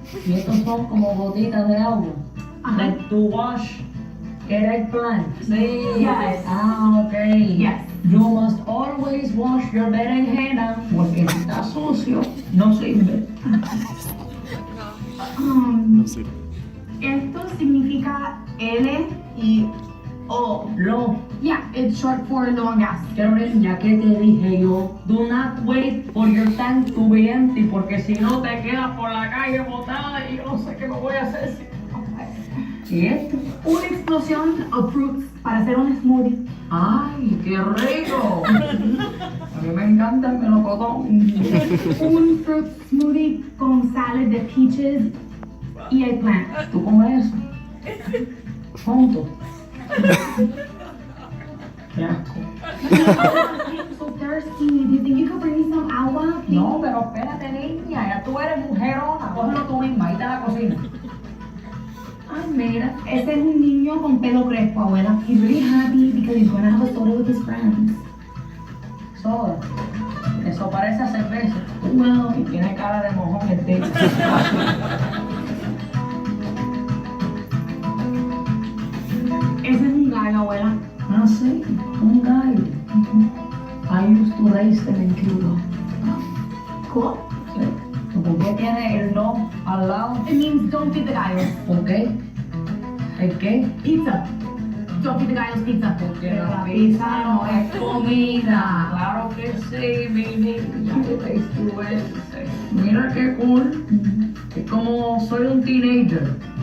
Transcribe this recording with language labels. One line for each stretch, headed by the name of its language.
Spanish: Y estos son como gotitas de agua. Ajá.
English: Like to wash an eggplant.
Spanish: Sí.
English: Yes. Ah, okay. Yes. You must always wash your berenjena
Spanish: porque si está sucio no sirve. Esto significa L y O. Lo,
English: Yeah, it's short for long gas.
Spanish: Karen, ya que te dije yo,
English: do not wait for your tank to be empty
Spanish: porque si no te quedas por la calle botada y yo no sé qué me voy a hacer si... ¿Y esto? Una explosión
English: of fruits
Spanish: para hacer un smoothie. ¡Ay, qué rico! A mí me encanta el melocotón.
English: Un fruit smoothie con salad de peaches y eggplant.
Spanish: ¿Tú comes eso? Juntos. Qué asco.
English: I'm so thirsty. Do you think you could bring me some
Spanish: agua?
English: please?
Spanish: No, pero espérate, niña, ya tú eres mujerona. Cógelo tú misma, ahí está la cocina. Ay, mira, ese es un niño con pelo crespo, abuela.
English: He's really happy because he's gonna have a soda with his friends.
Spanish: Soda. Eso parece a cerveza.
English: Well,
Spanish: Y tiene cara de mojón el tipo. ese es un gallo, abuela. Ah, sí, un gallo.
English: I used to raise them in Cuba. Cool.
Spanish: Sí. ¿Por qué tiene el no al lado?
English: It means don't feed the
Spanish: gallos. ¿Por qué? ¿El qué?
English: Pizza. Don't feed the
Spanish: gallos
English: pizza.
Spanish: Porque la pizza no es comida. Claro que sí, mi niña. ¿Qué te estuve? Mira qué cool. Es como soy un teenager.